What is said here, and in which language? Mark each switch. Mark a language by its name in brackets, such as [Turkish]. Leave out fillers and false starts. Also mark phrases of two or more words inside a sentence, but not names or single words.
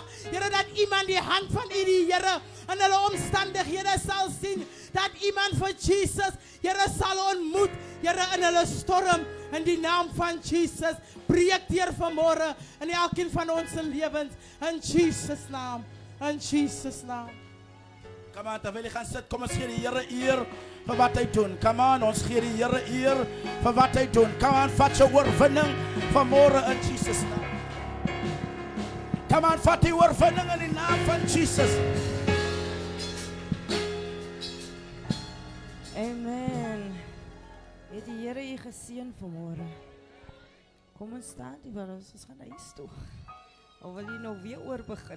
[Afrikaans] Here, dat iemand die hand van U, die Here, in hulle omstandighede sal sien. Dat iemand vir Jesus, Here, sal ontmoet. Here, in hulle storm, in die naam van Jesus. Breek deur vanmôre in elkeen van ons lewens. In Jesus' naam. In Jesus' naam. [English] Come on, [Afrikaans] terwyl jy gaan sit, kom ons gee die Here eer vir wat hy doen. [English] Come on, [Afrikaans] ons gee die Here eer vir wat hy doen. [English] Come on, [Afrikaans] vat jou oorwinning vanmôre in Jesus naam. [English] Come on, [Afrikaans] vat die oorwinning in die naam van Jesus. Amen. Het die Here U geseën vanmôre? Kom ons staan die waar ons gaan huis toe. Of wil jy nog weer oor begin?